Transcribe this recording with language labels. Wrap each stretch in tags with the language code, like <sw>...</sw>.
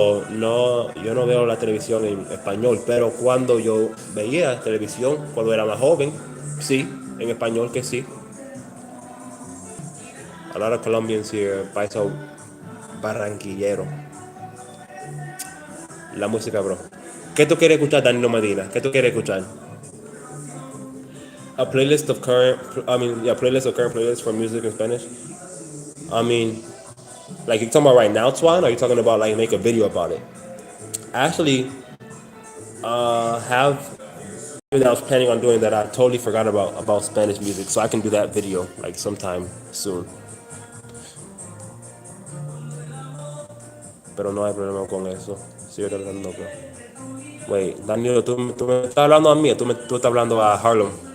<es>No, yo no veo la televisión en español, pero cuando yo veía televisión, cuando era más joven, sí, en español que sí.</es> <en>A lot of Colombians here, paisa barranquillero.</en> <es>La música, bro. ¿Qué tú quieres escuchar, Danilo Medina? ¿Qué tú quieres escuchar?</es> <en>A playlist of current, playlist of current playlists for music in Spanish. I mean, like you talking about right now, Twan, or are you talking about like make a video about it? I actually have that I was planning on doing that. I totally forgot about Spanish music, so I can do that video like sometime soon.</en> <es>Pero no hay problema con eso. Sigue tratando, bro. Wait, Danilo, tú me estás hablando a mí, tú estás hablando a Harlem.</es>